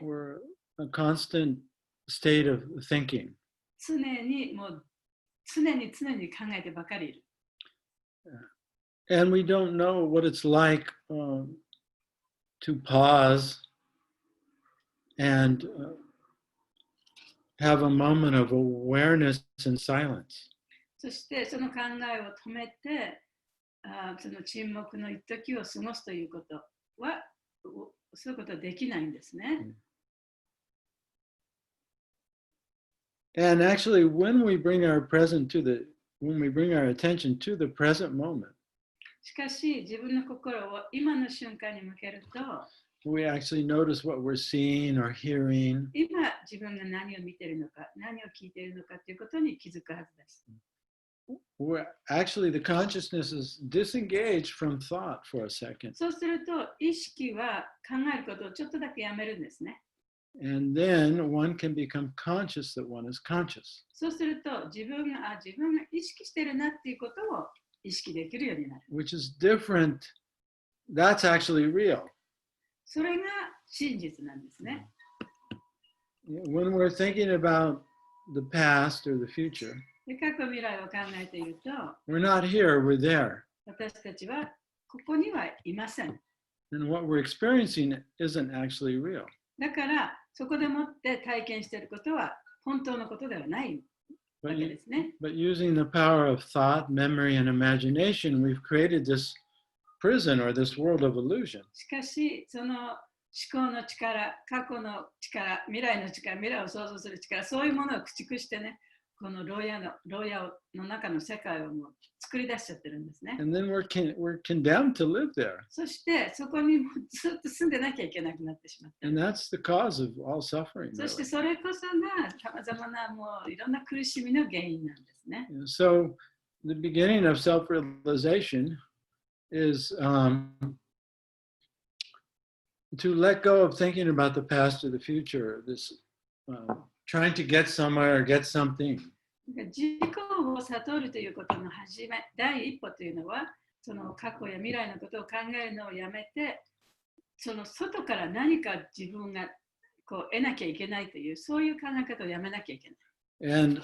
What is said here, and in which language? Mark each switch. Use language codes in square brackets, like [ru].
[en] We're a constant state of thinking. [ja] 常に考えてばかりいる。 [en] And we don't know what it's like to pause and have a moment of awareness and silence. [ja] そしてその考えを止めて、その沈黙の一時を過ごすということは、そういうことはできないんですね。 [en] And actually, when we bring our attention to the present moment, [ja] しかし、自分の心を今の瞬間に向けると、 [en] we actually notice what we're seeing or hearing. [ja] 今自分が何を見ているのか、何を聞いているのかということに気づくはずです。 [en] Actually, the consciousness is disengaged from thought for a second. [ja] そうすると、意識は考えることをちょっとだけやめるんですね。 [en] And then one can become conscious that one is conscious. [ja] そうすると、自分が意識しているなっていうことを意識できるようになる。 [en] Which is different. That's actually real. [ja] それが真実なんですね。 [en] When we're thinking about the past or the future, [ja] で、過去未来を考えていると、 [en] we're not here, we're there. [ja] 私たちはここにはいません。 [en] And what we're experiencing isn't actually real. [ja] だから、そこでもって体験していることは本当のことではないわけですね。 [en] But using the power of thought, memory, and imagination, we've created this prison or this world of illusion. [ja] しかし、その思考の力、過去の力、未来の力、未来を想像する力、そういうものを駆逐してね、この牢屋の中の世界をもう作り出しちゃってるんですね。 [en] And then we're condemned to live there. [ja] そしてそこにもずっと住んでなきゃいけなくなってしまった。 [en] And that's the cause of all suffering. [ja] そして [en] Really. [ja] それこそがさまざまなもういろんな苦しみの原因なんですね。 [en] So the beginning of self-realization is to let go of thinking about the past or the future, this trying to get somewhere or get something. [ja] 自己を悟るということの第一歩というのは、その過去や未来のことを考えるのをやめて、その外から何か自分がこう得なきゃいけないという、そういう考え方をやめなきゃいけない。